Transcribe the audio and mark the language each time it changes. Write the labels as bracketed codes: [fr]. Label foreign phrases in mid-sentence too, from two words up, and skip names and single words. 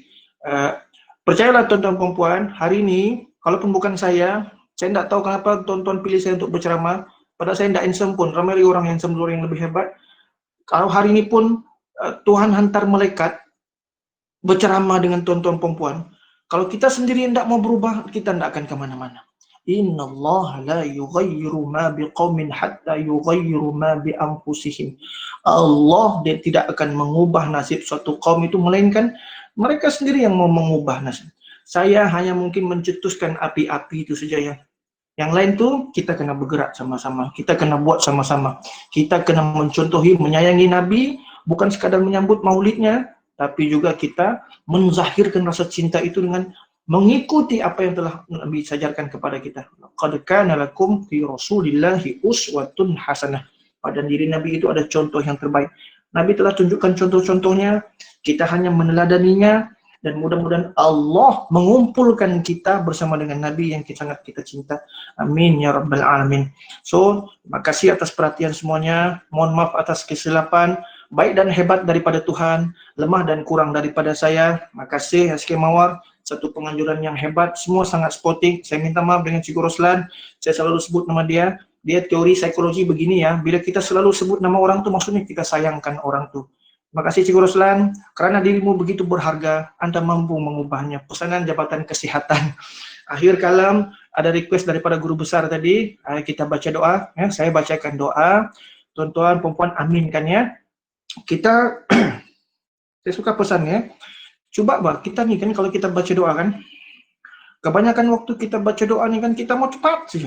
[ms] Percayalah tuan-tuan perempuan, hari ini kalaupun bukan saya tidak tahu kenapa tuan-tuan pilih saya untuk berceramah, padahal saya tidak handsome pun, ramai lagi orang handsome yang lebih hebat. Kalau hari ini pun Tuhan hantar malaikat berceramah dengan tuan-tuan perempuan. Kalau kita sendiri tidak mau berubah, kita tidak akan kemana-mana. [ar] إن الله لا يغير ما بقوم حتى يغيروا ما بأنفسهم. [ms] Allah dia tidak akan mengubah nasib suatu kaum itu, melainkan mereka sendiri yang mau mengubah nasib. Saya hanya mungkin mencetuskan api-api itu saja ya. Yang lain tuh kita kena bergerak sama-sama, kita kena buat sama-sama. Kita kena mencontohi, menyayangi Nabi, bukan sekadar menyambut maulidnya, tapi juga kita menzahirkan rasa cinta itu dengan mengikuti apa yang telah Nabi sajarkan kepada kita. [ar] قد كان لكم في رسول الله أسوة حسنة. [ms] Pada diri Nabi itu ada contoh yang terbaik. Nabi telah tunjukkan contoh-contohnya, kita hanya meneladaninya, dan mudah-mudahan Allah mengumpulkan kita bersama dengan Nabi yang sangat kita cinta. [ar] آمين يا رب العالمين. [ms] So, terima kasih atas perhatian semuanya. Mohon maaf atas kesilapan. Baik dan hebat daripada Tuhan, lemah dan kurang daripada saya. Makasih SK Mawar, satu penganjuran yang hebat, semua sangat sporting. Saya minta maaf dengan Cikgu Roslan, saya selalu sebut nama dia. Dia teori psikologi begini ya, bila kita selalu sebut nama orang tu, maksudnya kita sayangkan orang tu. Terima kasih Cikgu Roslan, kerana dirimu begitu berharga, Anda mampu mengubahnya. Pesanan Jabatan Kesihatan. Akhir kalam, ada request daripada guru besar tadi, kita baca doa. Ya, saya bacakan doa, tuan-tuan, perempuan, aminkan ya. Kita, saya suka pesannya, coba bah, kita nih kan kalau kita baca doa kan, kebanyakan waktu kita baca doa nih kan kita mau cepat saja.